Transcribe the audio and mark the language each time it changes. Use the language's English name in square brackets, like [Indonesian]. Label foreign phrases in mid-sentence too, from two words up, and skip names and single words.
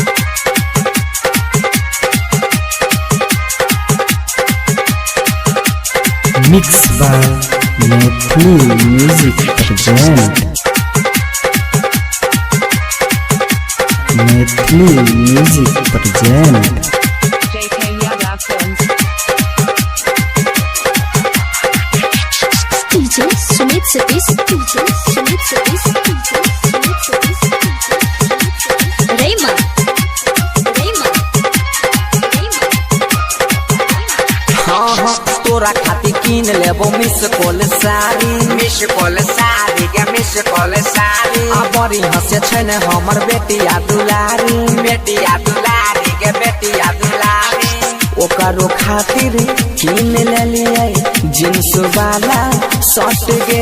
[English] Mix by Maithili music present. Maithili music present. JK Yadav Films. DJ Sumit Satish, DJ Sumit Satish, DJ Sumit Satish, Rayma, Rayma, Rayma. [Maithili] हाँ हाँ तोरा खातिर किन लेबो [English] miss call [Maithili] साड़ी। [English] miss call [Maithili] साड़ी के [English] miss call [Maithili] साड़ी। आ बड़ी हंसे छै ने हमर बेटिया दुलारी। बेटिया दुलारी के बेटिया दुलारी। ओकरो खातिर किन लेलिए जींस वाला शर्ट गे।